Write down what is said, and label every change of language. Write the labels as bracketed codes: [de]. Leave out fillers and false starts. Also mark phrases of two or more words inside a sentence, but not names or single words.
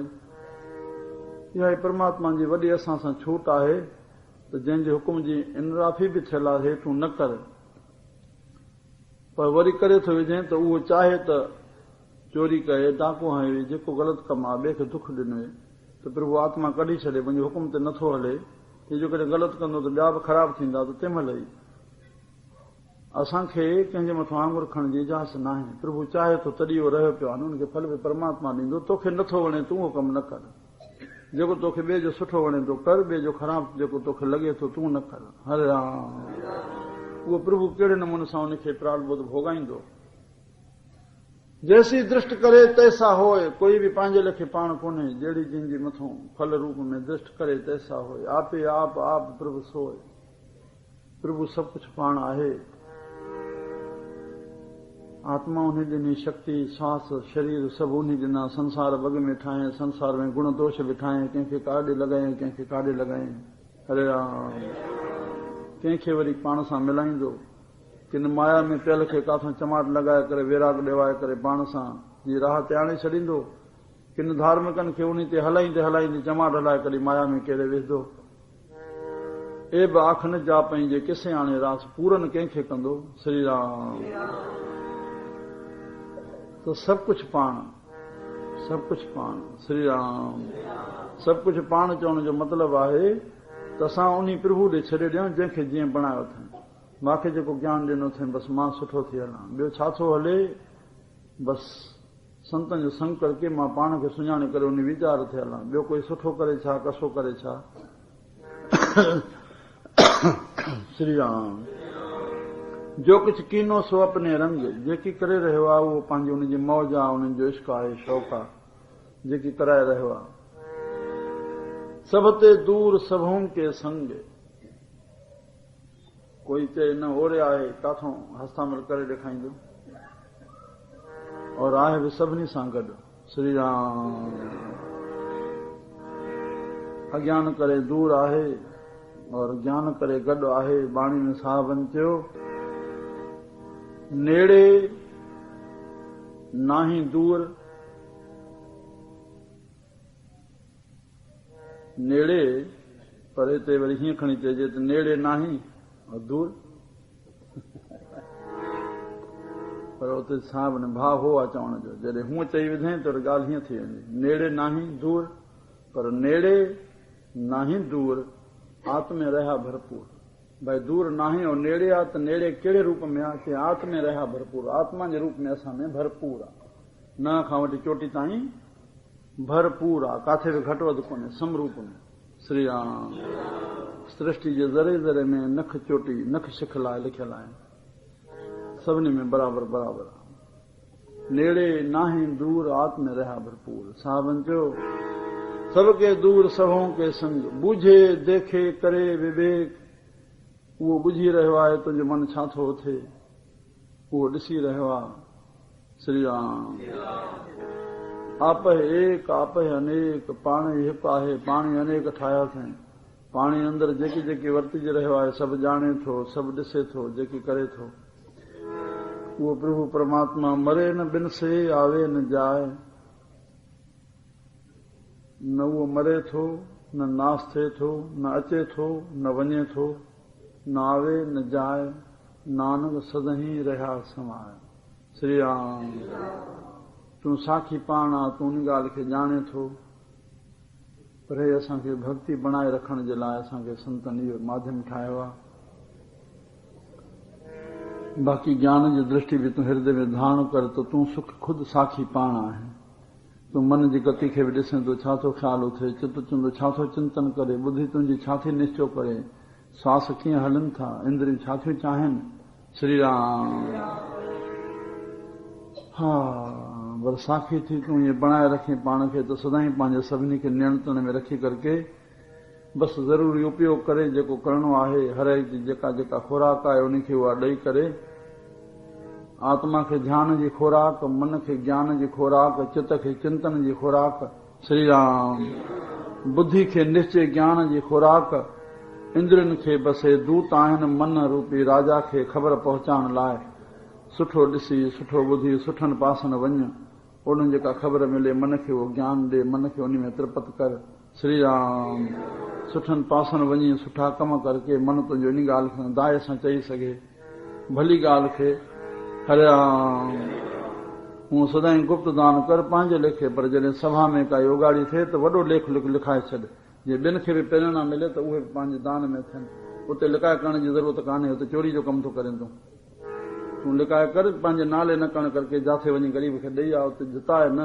[sd] इहा परमात्मा जी वॾी असां सां छूट आहे त जंहिंजे हुकुम जी इनराफ़ी बि थियल आहे तूं न कर, पर वरी करे थो विझे त उहो चाहे त चोरी कये, डाको हणे, जेको ग़लति कमु आहे ॿिए खे दुख ॾिनो त प्रभु आत्मा कढी छॾे, मुंहिंजे हुकुम ते नथो हले, जो कॾहिं ग़लति कंदो त ॿिया बि ख़राब थींदा, त तंहिं महिल ई असांखे कंहिंजे मथां आङुर खणण जी इजाज़त न आहे। प्रभु चाहे थो तॾहिं उहो रहियो पियो आहे, उनखे फल बि परमात्मा ॾींदो। तोखे नथो वणे तूं उहो कमु न कर, जेको तोखे ॿिए जो सुठो वणे थो कर, ॿिए जो ख़राब जेको तोखे लॻे थो तूं न कर। हरे राम। उहो प्रभु कहिड़े नमूने सां उनखे प्रारब्ध भोगाईंदो। [hi] जैसी दृष्ट करे तैसा होए, [sd] कोई बि पंहिंजे लेखे पाण कोन्हे, जहिड़ी जंहिंजे मथां फल रूप में [hi] दृष्ट करे तैसा होए। आपे आप आप प्रभु सोए, [sd] प्रभु सभु कुझु पाण आहे। आत्मा उन्हें ॾिनी, शक्ति श्वास शरीर सभु उन्हें ॾिना, संसार वॻ में ठाहे, संसार में गुण दोष बि ठाहे, कंहिंखे काॾे लॻाए, कंहिंखे काॾे लॻाए। हरे राम। कंहिंखे वरी पाण सां मिलाईंदो, किन माया में पियल खे काथां चमाट लॻाए करे वेराग ॾेवाए करे पाण सां जी राह ते आणे छॾींदो, किन धार्मिकनि खे उन ते हलाईंदे हलाईंदे चमाट हलाए करे माया में केरे विझंदो। ए बि आख न जा पंहिंजे किसे आणे रास, पूरन कंहिंखे कंदो। श्री राम। तो सभु कुझु पाण, सभु कुझु पाण। श्री राम। सभु कुझु पाण चवण जो मतिलबु आहे त असां उन प्रभु ॾे छॾे ॾियूं जंहिंखे जीअं बणायो अथनि। मूंखे जेको ज्ञान ॾिनो अथई बसि मां सुठो थी हलां, ॿियो छा थो हले, बसि संतनि जो संग करके मां पाण खे सुञाणे करे उन वीचार ते हलां, ॿियो कोई सुठो करे छा, कसो करे छा। श्री राम। जो कुझु [hi] कीनो सो अपने रंग, [sd] जेकी करे रहियो आहे उहो पंहिंजी उनजी मौज आहे, उन्हनि जो इश्क आहे, शौक़ु आहे, जेकी कराए रहियो आहे। [hi] सब ते दूर सभूं के संग, [sd] कोई चए न ओड़े आहे काथों हस्तामल करे ॾेखारींदो, और आहे बि सभिनी सां गॾु। श्री राम। अज्ञान करे दूर आहे और ज्ञान करे गॾु आहे। बाणी में साहबनि चयो, [hi] नेड़े नाही दूर, [sd] नेड़े पर हिते वरी हीअं खणी चइजे त नेड़े नाही और दूर, पर उते साहब ने भाव हो आहे चवण जो, जॾहिं हूअं चई विधई त ॻाल्हि हीअं थी वेंदी, [hi] नेड़े नाही दूर, पर नेड़े नाही दूर, आत्मे रहिया भरपूर। [sd] भाई दूर नाही और नेड़े आहे त नेड़े कहिड़े रूप में आहे कि [hi] आत्मे रहिया भरपूर, [sd] आत्मा जे रूप में असां में भरपूर आहे। न खां वठी चोटी ताईं भरपूर आहे, काथे बि घटि वधि कोन्हे, समरूप में श्री राम। सृष्टि जे ज़रे ज़रे में नख चोटी नख शिख लाइ लिखियल आहिनि, सभिनी में बराबर बराबर आहे। [hi] नेड़े नाहीं दूर आत्म रहा भरपूर। [sd] साहबन चयो [hi] सबके दूर सबों के संग, बूझे देखे करे विवेक। [sd] उहो बुझी रहियो आहे तुंहिंजो मन छा थो थिए, उहो ॾिसी रहियो आहे श्री राम। [hi] आप एक आप अनेक, [sd] पाणी हिकु आहे, पाणी अनेक ठाहिया अथई। पाणी अंदरि जेकी जेकी वर्तिजी रहियो आहे सभु ॼाणे थो, सभु ॾिसे थो, जेकी करे थो। उहो प्रभु परमात्मा [hi] मरे न बिन से, आवे न जाए। [sd] न उहो मरे थो, न नास थिए थो, न अचे थो, न वञे थो, [hi] न आवे न जाए। नानक सदहीं रहिया समाए। श्री राम। [sd] तूं साखी पाण आहे, तूं उन ॻाल्हि खे ॼाणे थो, पर हे असांखे भक्ति बणाए रखण जे लाइ असांखे संतनि इहो माध्यम ठाहियो आहे। बाक़ी ज्ञान जी दृष्टि बि तूं हृदय में धारण कर त तूं सुख खुद साखी पाण आहे। तूं मन जी गति खे बि ॾिसे थो, छा थो ख़्यालु थिए, चित चवंदो छा थो चिंतन करे, बुद्धि तुंहिंजी छा थी निश्चय करे, श्वास कीअं हलनि था, इंद्रियूं छा थियूं चाहिनि। श्री राम। हा पर साखी थी तूं ईअं बणाए रखी पाण खे त सदाईं पंहिंजे सभिनी खे नियंत्रण में रखी करके बसि ज़रूरी उपयोग करे, जेको करणो आहे हर एक जी जेका जेका खुराक आहे उनखे उहा ॾेई करे, आत्मा खे ध्यान जी खुराक, मन खे ज्ञान जी खुराक, चित खे चिंतन जी खुराक, श्री राम। बुद्धि खे निश्चय ज्ञान जी खुराक, इंद्रियुनि खे बसि दूत आहिनि मन रूपी राजा खे ख़बर पहुचाइण लाइ। सुठो ॾिसी, सुठो ॿुधी, सुठनि पासनि वञ, उन्हनि जेका ख़बर मिले मन खे उहो ज्ञान ॾे, मन खे उन में त्रिपत कर। श्री राम। सुठनि पासनि वञी सुठा कम करके मन तुंहिंजो इन ॻाल्हि खे दाए सां चई सघे, भली ॻाल्हि खे हरे राम। हूअं सदाईं गुप्त दान कर पंहिंजे लेखे, पर जॾहिं सभा में काई उगाड़ी थिए त वॾो लेख लिखाए छॾ, जे ॿिनि खे बि प्रेरणा मिले त उहे बि पंहिंजे दान में थियनि। उते लिकाए करण जी ज़रूरत कान्हे, उते चोरी जो कमु थो करे तूं लिकाए कर, पंहिंजे नाले न करण करके जाथे वञी ग़रीब खे ॾेई आ, उते जिताए न।